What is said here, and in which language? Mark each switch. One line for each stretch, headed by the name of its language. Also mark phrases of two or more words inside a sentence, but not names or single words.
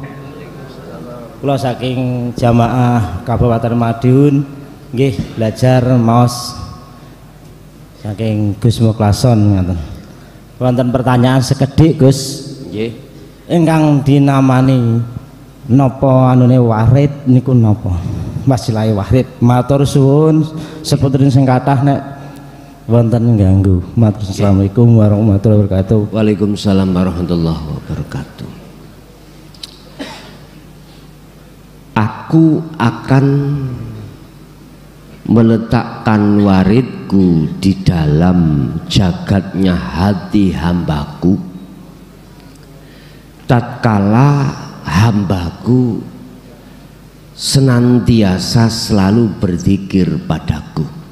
Javanese: Kula saking jamaah Kabupaten Madiun nggih belajar maos saking Gus Muklason ngoten. Wonten pertanyaan sekedhik Gus. Nggih. Ingkang dinamani napa anune warid niku napa? Wasilahe warid. Matur suwun seputripun sing kathah nek wonten ganggu.
Arabic: السلام عليكم ورحمة الله وبركاته. وعليكم السلام ورحمة الله وبركاته.
Indonesian: Aku akan meletakkan waridku di dalam jagatnya hati hambaku tatkala hambaku senantiasa selalu berzikir padaku.